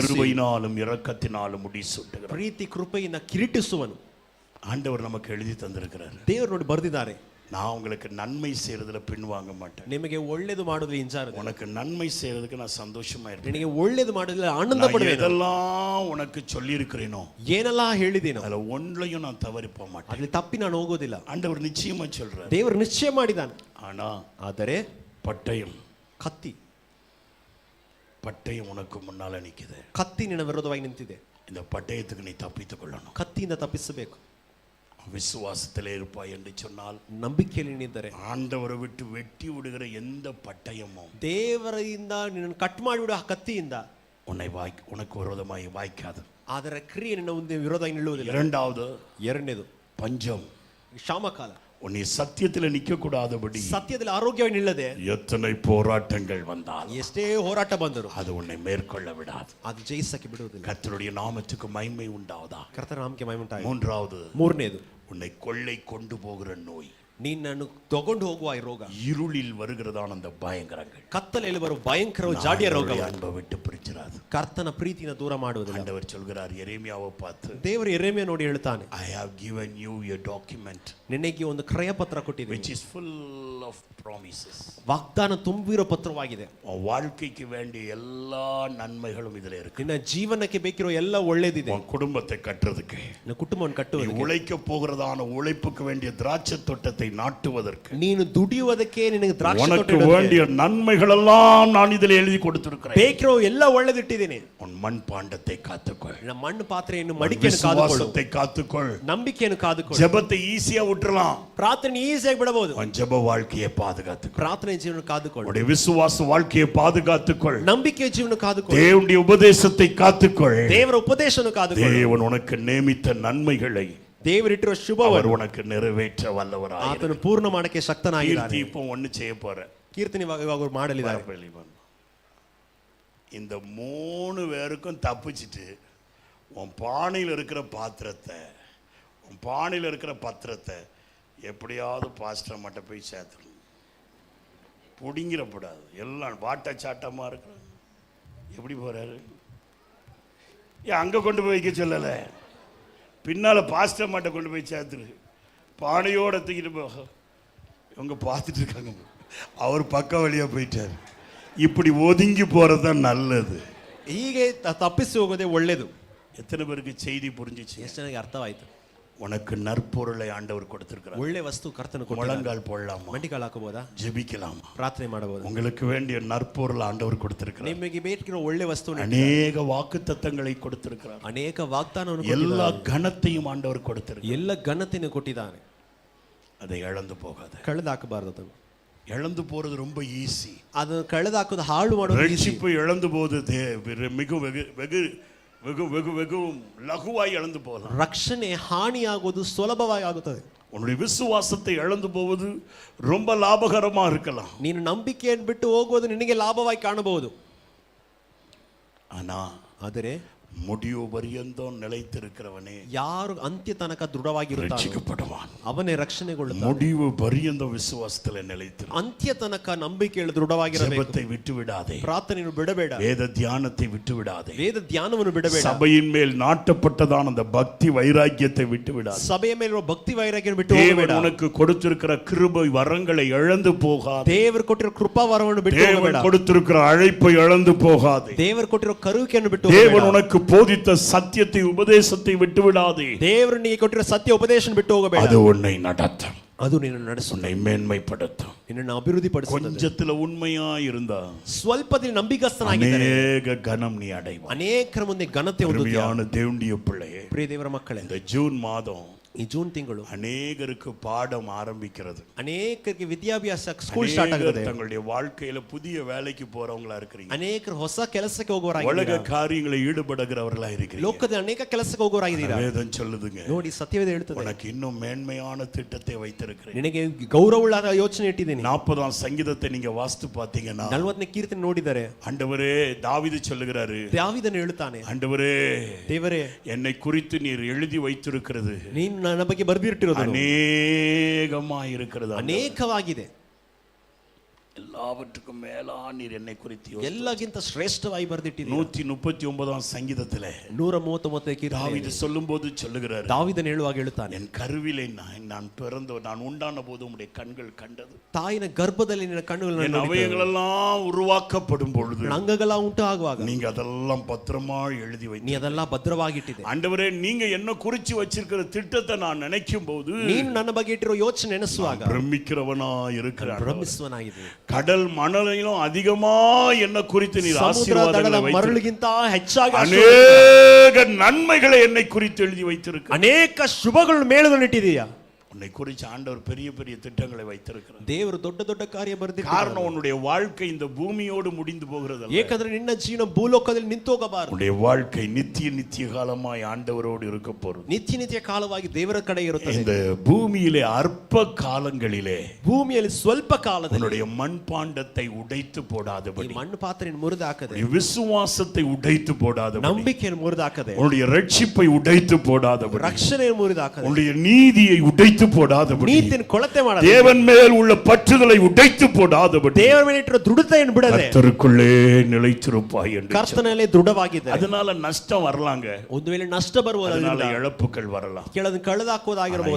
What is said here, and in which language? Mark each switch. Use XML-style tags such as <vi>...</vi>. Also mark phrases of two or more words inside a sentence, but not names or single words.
<ta>கிருபையினாலும் இரக்கத்தினாலும் முடிசூட்டுகிறார்.</ta> <kn>ಪ್ರೀತಿ ಕೃಪೆಯಿಂದ ಕಿರೀಟಿಸುವನು.</kn> <ta>ஆண்டவர் நமக்கு எழுதி தந்திருக்கிறார்.</ta> <kn>ದೇವರು ನೋಡಿ ಬರೆದಿದ್ದಾರೆ,</kn> <ta>நான் உங்களுக்கு நன்மை செய்யறதுல பின்வாங்க மாட்டேன்.</ta> <kn>ನಿಮಗೆ ಒಳ್ಳೆಯದು ಮಾಡುವುದರಲ್ಲಿ ಹಿಂಜಾರದೆ,</kn> <ta>உனக்கு நன்மை செய்யறதுக்கு நான் சந்தோஷமா இருப்பேன்.</ta> <kn>ನಿನಗೆ ಒಳ್ಳೆಯದು ಮಾಡುವುದರಲ್ಲಿ ಆನಂದ ಪಡುವೆನು.</kn> <ta>எதெல்லாம் உனக்கு சொல்லி இருக்கிறேனோ</ta> <kn>ಏನೆಲ್ಲ ಹೇಳಿದೇನೋ</kn> <ta>அதுல ஒன்றையும் நான் தவறி போக மாட்டேன்.</ta> <kn>ಅಲ್ಲಿ ತಪ್ಪಿ ನಾನು ಹೋಗೋದಿಲ್ಲ.</kn> <ta>ஆண்டவர் நிச்சயமா சொல்றார்.</ta> <kn>ದೇವರು ನಿಶ್ಚಯ ಮಾಡಿದ್ದಾನೆ.</kn> <ta>ஆனா</ta> <kn>ಆದರೆ</kn> <ta>பட்டயம்</ta> <kn>ಕತ್ತಿ</kn> <ta>உனக்கு முன்னால நிக்குது.</ta> <kn>ಕತ್ತಿ ನಿನ್ನ ವಿರೋಧವಾಗಿ ನಿಂತಿದೆ.</kn> <ta>இந்த பட்டயத்துக்கு நீ தப்பித்துக் கொள்ளணும்.</ta> <kn>ಕತ್ತಿಯಿಂದ ತಪ್ಪಿಸಬೇಕು.</kn> <ta>விசுவாசத்திலே இருப்பாய் என்று சொன்னால்,</ta> <kn>ನಂಬಿಕೆಯಲ್ಲಿ ನಿಂತರೆ,</kn> <ta>ஆண்டவரை விட்டு வெட்டி விடுகிற எந்த பட்டயமும்</ta> <kn>ದೇವರಿಂದ ನಿನ್ನನ್ನು ಕಟ್ ಮಾಡಿಬಿಡುವ ಆ ಕತ್ತಿಯಿಂದ</kn> <ta>உனக்கு விரோதமாய் வாய்க்காது.</ta> <kn>ಅದರ ಕ್ರಿಯೆ ನಿನ್ನ ಮುಂದೆ ವಿರೋಧವಾಗಿ ನಿಲ್ಲುವುದಿಲ್ಲ. ಎರಡನೇದು</kn> <ta>பஞ்சம்,</ta> <kn>ಕ್ಷಾಮಕಾಲ.</kn> <ta>உன்னை சத்தியத்தில் நிக்க கூடாதபடி</ta> <kn>ಸತ್ಯದಲ್ಲಿ ಆರೋಗ್ಯವಾಗಿ ನಿಲ್ಲದೆ</kn> <ta>எத்தனை போராட்டங்கள் வந்தால்,</ta> <kn>ಎಷ್ಟೇ ಹೋರಾಟ ಬಂದರು</kn> <ta>அது உன்னை மேற்கொள்ள விடாது.</ta> <kn>ಅದು ಜಯಿಸಕ್ಕೆ ಬಿಡುವುದಿಲ್ಲ.</kn> <ta>கர்த்தருடைய நாமத்துக்கு மகிமை உண்டாவதா.</ta> <kn>ಕರ್ತನ ನಾಮಕ್ಕೆ ಮಹಿಮೆ ಉಂಟಾಗಲಿ.</kn> <ta>மூன்றாவது, உன்னை கொள்ளை கொண்டு போகிற நோய்,</ta> <kn>ನಿನ್ನನ್ನು ತಗೊಂಡು ಹೋಗುವ ಈ ರೋಗ,</kn> <ta>இருளில் வருகிறதான அந்த பயங்கரங்கள்,</ta> <kn>ಕತ್ತಲೆಯಲ್ಲಿ ಬರುವ ಭಯಂಕರ ಜಾಡಿಯ ರೋಗ</kn> <ta>அன்பை விட்டு பிரிச்சிடாது.</ta> <kn>ಕರ್ತನ ಪ್ರೀತಿನ ದೂರ ಮಾಡುವುದಿಲ್ಲ.</kn> <ta>ஆண்டவர் சொல்கிறார் எரேமியாவை பார்த்து,</ta> <kn>ದೇವರು ಯೆರೆಮೀಯ ನೋಡಿ ಹೇಳ್ತಾನೆ,</kn> <en>I have given you a document</en> <kn>ನಿನಗೆ ಒಂದು ಕ್ರಯ ಪತ್ರ ಕೊಟ್ಟಿದ್ದೀನಿ,</kn> <en>which is full of promises.</en> <kn>ವಾಗ್ದಾನ ತುಂಬಿರೋ ಪತ್ರವಾಗಿದೆ.</kn> <ta>உன் வாழ்க்கைக்கு வேண்டிய எல்லா நன்மைகளும் இதுல இருக்கு.</ta> <kn>ನಿನ್ನ ಜೀವನಕ್ಕೆ ಬೇಕಿರೋ ಎಲ್ಲ ಒಳ್ಳೇದಿದೆ.</kn> <ta>உன் குடும்பத்தை கட்டுறதுக்கு,</ta> <kn>ನಿನ್ನ ಕುಟುಂಬವನ್ನು ಕಟ್ಟುವುದಕ್ಕೆ,</kn> <ta>உழைக்க போகிறதான உழைப்புக்கு வேண்டிய திராட்சை தோட்டத்தை நாட்டுவதற்கு,</ta> <kn>ನೀನು ದುಡಿಯುವುದಕ್ಕೆ, ನಿನಗೆ ದ್ರಾಕ್ಷಿ</kn> <ta>உனக்கு</ta> <kn>ತೋಟ</kn> <ta>வேண்டிய நன்மைகள் எல்லாம் நான் இதில் எழுதி கொடுத்திருக்கிறேன்.</ta> <kn>ಬೇಕಿರೋ ಎಲ್ಲ ಒಳ್ಳೇದಿಟ್ಟಿದ್ದೀನಿ.</kn> <ta>உன் மண் பாண்டத்தை காத்துக்கொள்,</ta> <kn>ನಿನ್ನ ಮಣ್ಣು ಪಾತ್ರೆಯನ್ನು, ಮಡಿಕೆಯನ್ನು ಕಾದುಕೊಳ್ಳು,</kn> <ta>விசுவாசத்தை காத்துக்கொள்,</ta> <kn>ನಂಬಿಕೆಯನ್ನು ಕಾದುಕೊಳ್ಳು.</kn> <ta>ஜெபத்தை ஈஸியா விட்டுறலாம்,</ta> <kn>ಪ್ರಾರ್ಥನೆ ಈಸಿಯಾಗಿ ಬಿಡಬಹುದು.</kn> <ta>உன் ஜெப வாழ்க்கையை பாதுகாத்துக்கொள்,</ta> <kn>ಪ್ರಾರ್ಥನೆ ಜೀವನ ಕಾದುಕೊಳ್ಳು,</kn> <ta>உன்னுடைய விசுவாச வாழ்க்கையை பாதுகாத்துக்கொள்,</ta> <kn>ನಂಬಿಕೆಯ ಜೀವನ ಕಾದುಕೊಳ್ಳು,</kn> <ta>தேவனுடைய உபதேசத்தை காத்துக்கொள்,</ta> <kn>ದೇವರ ಉಪದೇಶವನ್ನು ಕಾದುಕೊಳ್ಳು.</kn> <ta>தேவன் உனக்கு நியமித்த நன்மைகளை</ta> <kn>ದೇವರಿಟ್ಟಿರೋ</kn> <ta>அவர்</ta> <kn>ಶುಭವನ್ನು</kn> <ta>உனக்கு நிறைவேற்ற வல்லவராய்.</ta> <kn>ಆತನು ಪೂರ್ಣ ಮಾಡಕ್ಕೆ ಶಕ್ತನಾಗಿದ್ದಾನೆ.</kn> <ta>கீர்த்தி இப்போ ஒண்ணு செய்ய போற,</ta> <kn>ಕೀರ್ತನೆ ಇವಾಗ ಅವರು ಮಾಡಲಿದ್ದಾರೆ.</kn> <ta>இந்த 3 பேருக்கும் தப்பிச்சிட்டு உன் பானையில் இருக்கிற பத்திரத்தை எப்படியாவது பாஸ்டர் மட்டும் போய் சேர்த்துடும். பிடிங்கிடப்படாது. எல்லாம் வாட்ட சாட்டமா இருக்கிறாங்க. எப்படி போறாரு? ஏன் அங்க கொண்டு போய் வைக்க சொல்லல, பின்னால பாஸ்டர் மாட்ட கொண்டு போய் சேர்த்துரு. பானையோட தூக்கிட்டு போக இவங்க பார்த்துட்டு இருக்காங்க. அவர் பக்க வழியா போயிட்டார். இப்படி ஒதுங்கி போறதுதான் நல்லது.</ta> <kn>ಹೀಗೆ ತಪ್ಪಿಸಿ ಹೋಗೋದೇ ಒಳ್ಳೇದು.</kn> <ta>எத்தனை பேருக்கு செய்தி புரிஞ்சிச்சு?</ta> <kn>ಎಷ್ಟು ನನಗೆ ಅರ್ಥವಾಯಿತು.</kn> <ta>உனக்கு நற்பொருளை ஆண்டவர் கொடுத்திருக்கிறார்.</ta> <kn>ಒಳ್ಳೆ ವಸ್ತು ಕರ್ತನ</kn> <ta>முழங்கால் போடலாமா?</ta> <kn>ಮಂಡಿಗಾಲ್ ಹಾಕಬಹುದಾ?</kn> <ta>ஜெபிக்கலாமா?</ta> <kn>ಪ್ರಾರ್ಥನೆ ಮಾಡಬಹುದು.</kn> <ta>உங்களுக்கு வேண்டிய நற்பொருள் ஆண்டவர் கொடுத்திருக்கிறார்.</ta> <kn>ನಿಮಗೆ ಬೇಕಿರೋ ಒಳ್ಳೆ ವಸ್ತು,</kn> <ta>அநேக வாக்குத்தத்தங்களை கொடுத்திருக்கிறார்.</ta> <kn>ಅನೇಕ ವಾಗ್ದಾನವನ್ನು,</kn> <ta>எல்லா கனத்தையும் ஆண்டவர் கொடுத்திருக்கிறார்.</ta> <kn>ಎಲ್ಲ ಘನತೆಯನ್ನು ಕೊಟ್ಟಿದ್ದಾನೆ.</kn> <ta>அதை இழந்து போகாத.</ta> <kn>ಕಳೆದಾಕಬಾರದು. ಅದನ್ನು</kn> <ta>இழந்து போறது ரொம்ப ஈஸி.</ta> <kn>ಅದನ್ನು ಕಳೆದಾಕೋದು, ಹಾಳು ಮಾಡೋದು ಈಸಿ.</kn> <ta>ரட்சிப்பு இழந்து போது மிக வெகு வெகு வெகு லகுவாய் இழந்து போகலாம்.</ta> <kn>ರಕ್ಷಣೆ ಹಾನಿಯಾಗುವುದು ಸುಲಭವಾಗಿ ಆಗುತ್ತದೆ.</kn> <ta>உன்னுடைய விசுவாசத்தை இழந்து போவது ரொம்ப லாபகரமா இருக்கலாம்.</ta> <kn>ನೀನು ನಂಬಿಕೆಯನ್ನು ಬಿಟ್ಟು ಹೋಗುವುದು ನಿನಗೆ ಲಾಭವಾಗಿ ಕಾಣಬಹುದು. ಆದರೆ</kn> <ta>முடிவு பரியந்தம் நிலைத்திருக்கிறவனே,</ta> <kn>ಯಾರು ಅಂತ್ಯ ತನಕ ದೃಢವಾಗಿರುತ್ತಾನೋ</kn> <ta>ரட்சிக்கப்படுவான்.</ta> <kn>ಅವನೇ ರಕ್ಷಣೆಗೊಳ್ಳುತ್ತಾನೆ.</kn> <ta>முடிவு பரியந்தம் விசுவாசத்தில் நிலைத்திரு.</ta> <kn>ಅಂತ್ಯ ತನಕ ನಂಬಿಕೆಯಲ್ಲಿ ದೃಢವಾಗಿರಬೇಕು.</kn> <ta>ஜெபத்தை விட்டு விடாதே.</ta> <kn>ಪ್ರಾರ್ಥನೆಯನ್ನು ಬಿಡಬೇಡ.</kn> <ta>வேத தியானத்தை விட்டு விடாதே.</ta> <kn>ವೇದ ಧ್ಯಾನವನ್ನು ಬಿಡಬೇಡ.</kn> <ta>சபையின் மேல் நாட்டப்பட்டதான அந்த பக்தி வைராக்கியத்தை விட்டு விடாதே.</ta> <kn>ಸಭೆಯ ಮೇಲಿರುವ ಭಕ್ತಿ ವೈರಾಗ್ಯವನ್ನು ಬಿಟ್ಟು ಹೋಗಬೇಡ.</kn> <ta>தேவன் உனக்கு கொடுத்திருக்கிற கிருபை வரங்களை இழந்து போகாதே.</ta> <kn>ದೇವರು ಕೊಟ್ಟಿರೋ ಕೃಪಾ ವರವನ್ನು ಬಿಟ್ಟು ಹೋಗಬೇಡ.</kn> <ta>தேவன் கொடுத்திருக்கிற அழைப்பை இழந்து போகாதே.</ta> <kn>ದೇವರು ಕೊಟ್ಟಿರೋ ಕರುವಿಕೆಯನ್ನು ಬಿಟ್ಟು ಹೋಗಬೇಡ.</kn> <ta>தேவன் உனக்கு போதித்த சத்தியத்தை உபதேசத்தை விட்டு விடாதே.</ta> <kn>ದೇವರು ನಿನಗೆ ಕೊಟ್ಟಿರೋ ಸತ್ಯ ಉಪದೇಶವನ್ನು ಬಿಟ್ಟು ಹೋಗಬೇಡ.</kn> <ta>அது உன்னை நடத்தும்.</ta> <kn>ಅದು ನಿನ್ನನ್ನು ನಡೆಸುತ್ತದೆ.</kn> <ta>உன்னை மேன்மைப்படுத்தும்.</ta> <kn>ನಿನ್ನನ್ನು ಅಭಿವೃದ್ಧಿಪಡಿಸುತ್ತದೆ.</kn> <ta>கொஞ்சத்துல உண்மையா இருந்தா</ta> <kn>ಸ್ವಲ್ಪದಲ್ಲಿ ನಂಬಿಗಸ್ತನಾಗಿದ್ದರೆ</kn> <ta>அநேக கனம் நீ அடைவாய்.</ta> <kn>ಅನೇಕರ ಮುಂದೆ ಘನತೆ ಹೊಂದುತ್ತೀಯ.</kn> <ta>அருமையான தேவனுடைய பிள்ளையே,</ta> <kn>ಪ್ರಿಯ ದೇವರ ಮಕ್ಕಳೇ,</kn> <ta>இந்த ஜூன் மாதம்</ta> <kn>ಈ ಜೂನ್ ತಿಂಗಳು</kn> <ta>அநேகருக்கு பாடம் ஆரம்பிக்கிறது.</ta> <kn>ಅನೇಕರಿಗೆ ವಿದ್ಯಾಭ್ಯಾಸ</kn> <en>school start</en> <kn>ಆಗುತ್ತೆ.</kn> <ta>தங்களுடைய வாழ்க்கையில புதிய வேலைக்கு போறவங்களா இருக்கிறீங்க.</ta> <kn>ಅನೇಕರು ಹೊಸ ಕೆಲಸಕ್ಕೆ ಹೋಗೋರಾಗಿದ್ದೀರಾ.</kn> <ta>உலக காரியங்களில் ஈடுபடுகிறவர்களா இருக்கிறீங்க.</ta> <kn>ಲೋಕದ ಅನೇಕ ಕೆಲಸಕ್ಕೆ ಹೋಗೋರಾಗಿದ್ದೀರಾ.</kn> <ta>வேதம் சொல்லுதுங்க,</ta> <kn>ನೋಡಿ ಸತ್ಯವೇದ ಹೇಳ್ತದೆ,</kn> <ta>உனக்கு இன்னும் மேன்மையான திட்டத்தை வைத்திருக்கிறேன்.</ta> <kn>ನಿನಗೆ ಗೌರವವುಳ್ಳ ಯೋಚನೆ ಇಟ್ಟಿದ್ದೀನಿ.</kn> <ta>40ஆம் சங்கீதத்தை நீங்க வாசித்து பார்த்தீங்கன்னா</ta> <kn>40ನೇ ಕೀರ್ತನೆ ನೋಡಿದರೆ</kn> <ta>ஆண்டவரே, தாவீது சொல்லுகிறாரு,</ta> <kn>ದಾವೀದನು ಹೇಳುತ್ತಾನೆ,</kn> <ta>ஆண்டவரே</ta> <kn>ದೇವರೇ</kn> <ta>என்னை குறித்து நீர் எழுதி வைத்திருக்கிறது</ta> <kn>ನೀನು ನನ್ನ ಬಗ್ಗೆ ಬರೆದಿಟ್ಟಿರೋದು</kn> <ta>அநேகமாய் இருக்கிறது,</ta> <kn>ಅನೇಕವಾಗಿದೆ,</kn> <ta>எல்லாவற்றுக்கும் மேலா நீர் என்னை குறித்து</ta> <kn>ಎಲ್ಲಕ್ಕಿಂತ ಶ್ರೇಷ್ಠವಾಗಿ ಬರೆದಿಟ್ಟಿದ್ದೀರಿ.</kn> <ta>139ஆம் சங்கீதத்திலே</ta> <kn>139ನೇ ಕೀರ್ತನೆ</kn> <ta>தாவீது சொல்லும்போது சொல்லுகிறார்,</ta> <kn>ದಾವೀದನು ಹೇಳುವಾಗ ಹೇಳುತ್ತಾನೆ,</kn> <ta>என் கருவிலே நான் உண்டான போது உம்முடைய கண்கள் கண்டது.</ta> <kn>ತಾಯಿನ ಗರ್ಭದಲ್ಲಿ ನಿನ್ನ ಕಣ್ಣುಗಳನ್ನು</kn> <ta>என் அவயங்களெல்லாம் உருவாக்கப்படும் பொழுது</ta> <kn>ಅಂಗಗಳ ಉಂಟು ಆಗುವಾಗ</kn> <ta>நீங்க அதெல்லாம் பத்திரமா எழுதி</ta> <kn>ನೀ</kn> <ta>வைத்து,</ta> <kn>ಅದೆಲ್ಲ ಭದ್ರವಾಗಿಟ್ಟಿದೆ.</kn> <ta>ஆண்டவரே நீங்க என்ன குறிச்சு வச்சிருக்கிற திட்டத்தை நான் நினைக்கும் போது</ta> <kn>ನೀನು ನನ್ನ ಬಗ್ಗೆ ಇಟ್ಟಿರೋ ಯೋಚನೆ ನೆನೆಸುವಾಗ</kn> <ta>பிரமிக்கிறவனா இருக்கிறான்.</ta> <kn>ಭ್ರಮಿಸುವನಾಗಿದೆ.</kn> <ta>கடல் மணலிலும் அதிகமா என்ன குறித்து நீர்</ta> <kn>ಸಮುದ್ರ</kn> <ta>ஆசீர்வாதங்களை</ta> <kn>ದಡದ</kn> <ta>வைத்து,</ta> <kn>ಮರಳಿಗಿಂತ ಹೆಚ್ಚಾಗಿ</kn> <ta>அநேக நன்மைகளை என்னை குறித்து எழுதி வைத்திருக்க,</ta> <kn>ಅನೇಕ ಶುಭಗಳು ಮೇಲುಗೊಂಡಿಟ್ಟಿದೀಯಾ.</kn> <ta>உன்னை குறித்து ஆண்டவர் பெரிய பெரிய திட்டங்களை வைத்திருக்கிறார்.</ta> <kn>ದೇವರು ದೊಡ್ಡ ದೊಡ್ಡ ಕಾರ್ಯ ಬರೆದಿದ್ದಾರೆ.</kn> <ta>காரணம் உன்னுடைய வாழ்க்கை இந்த பூமியோடு முடிந்து போகிறது அல்ல.</ta> <kn>ಏಕೆಂದರೆ ನಿನ್ನ ಜೀವನ ಭೂಲೋಕದಲ್ಲಿ ನಿಂತೋಗಬಾರದು.</kn> <ta>உன்னுடைய வாழ்க்கை நித்திய காலமாய் ஆண்டவரோடு இருக்க போறது.</ta> <kn>ನಿತ್ಯ ಕಾಲವಾಗಿ ದೇವರ ಕಡೆ ಇರುತ್ತದೆ.</kn> <ta>இந்த பூமியிலே அற்ப காலங்களிலே</ta> <kn>ಭೂಮಿಯಲ್ಲಿ ಸ್ವಲ್ಪ ಕಾಲದಲ್ಲಿ</kn> <ta>உன்னுடைய மண்பாண்டத்தை உடைத்து போடாதபடி,</ta> <kn>ಈ ಮಣ್ಣು ಪಾತ್ರೆಯನ್ನು ಮುರಿದು ಹಾಕದೆ,</kn> <ta>உன்னுடைய விசுவாசத்தை உடைத்து போடாதபடி,</ta> <kn>ನಂಬಿಕೆಯನ್ನು ಮುರಿದು ಹಾಕದೆ,</kn> <ta>உன்னுடைய ரட்சிப்பை உடைத்து போடாதபடி,</ta> <kn>ರಕ್ಷಣೆಯನ್ನು ಮುರಿದು ಹಾಕದೆ,</kn> <ta>உன்னுடைய நீதியை உடைத்து போடாதபடி,</ta> <kn>ನೀತಿಯನ್ನು ಕೊಳತೆ ಮಾಡದೆ,</kn> <ta>தேவன் மேல் உள்ள பற்றுதலை உடைத்து போடாதபடி,</ta> <kn>ದೇವರ ಮೇಲೆ ಇಟ್ಟಿರೋ ದೃಢತೆಯನ್ನು ಬಿಡದೆ</kn> <ta>கர்த்தருக்குள்ளே நிலைத்திருப்பாய் என்று.</ta> <kn>ಕರ್ತನಲ್ಲಿ ದೃಢವಾಗಿದೆ.</kn> <ta>அதனால நஷ்டம் வரலாங்க,</ta> <kn>ಒಂದು ವೇಳೆ ನಷ್ಟ ಬರುವುದು,</kn> <ta>அதனால இழப்புகள் வரலாம்,</ta> <kn>ಕೆಳದು ಕಳೆದಾಕೋದಾಗಿರಬಹುದು,</kn>